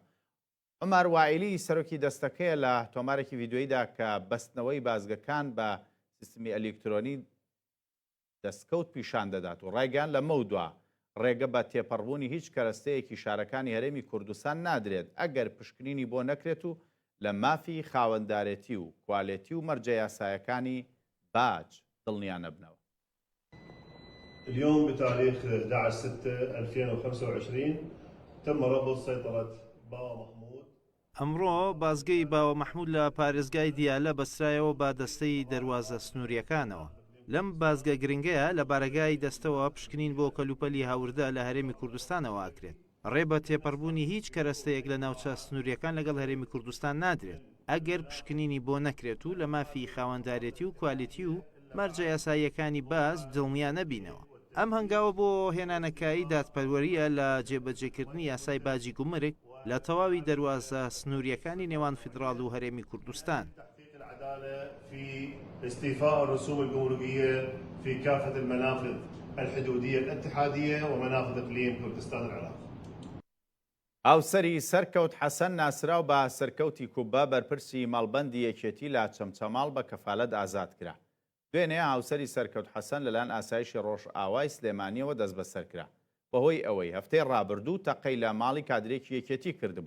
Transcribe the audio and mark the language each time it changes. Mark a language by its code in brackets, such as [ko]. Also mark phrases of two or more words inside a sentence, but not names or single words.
[ckb] عومەر وائیلی سەرۆکی دەستەکەیە لە تۆمارێکی ڤیدیۆییدا کە بەستنەوەی بازگەکان بە سیستمی ئەلکترۆنی دەستکەوت پیشان دەدات و ڕایگەیان لە مەودووە ڕێگە بە تێپەڕبوونی هیچ کەرەستەیەکی شارەکانی هەرێمی کوردستان نادرێت ئەگەر پشکنینی بۆ نەکرێت و لە مافی خاوەنددارێتی و کوالێتی و مەرجە یاسایەکانی باج دڵنیان نەبنەوە. [ar] اليوم بتاريخ 11/6/2025 تم ربط سيطرة باوا محمود. [ckb] ئەمڕۆ بازگەی باوە مەحموود لە پارێزگای دیالە بەسرایەوە با دەستەی دەروازە سنووریەکانەوە. لەم بازگە گرنگەیە لە بارگای دەستەوە پشکنین بۆ کەلوپەلی هاوردە لە هەرێمی کوردستانەوە ئاکرێت. ڕێ بە تێپەڕبوونی هیچ کەرەستەیەک لە ناوچە سنووریەکان لەگەڵ هەرێمی کوردستان نادرێت ئەگەر پشکنینی بۆ نەکرێت و لە مافی خاوەنددارێتی و کوالیتی و مەرجە یاساییەکانی باز دڵنیان نەبینەوە. ئەم هەنگاوە بۆ هێنانەکایی دادپەروەریە لە جێبەجێکردنی یاسای باجی گومرگ لە تەواوی دەروازە سنووریەکانی نێوان فیدراڵ و هەرێمی کوردستان. [ar] في استيفاء الرسوم الجمركية في كافة المنافذ الحدودية الاتحادية ومنافذ إقليم كردستان العراق. [ckb] هاوسەری سەرکەوت حەسەن ناسراو بە سەرکەوتی کوبە بەرپرسی ماڵبەندی یەکێتی لە چەمچەماڵ بە کەفالەت ئازاد کرا. دوێنێ هاوسەری سەرکەوت حەسەن لەلایەن ئاسایشی ڕۆژ ئاوای سلێمانیەوە دەست بەسەر کرا بەهۆی ئەوەی هەفتەی ڕابردوو تەقەی لە ماڵی کادرێکی یەکێتی کردبوو.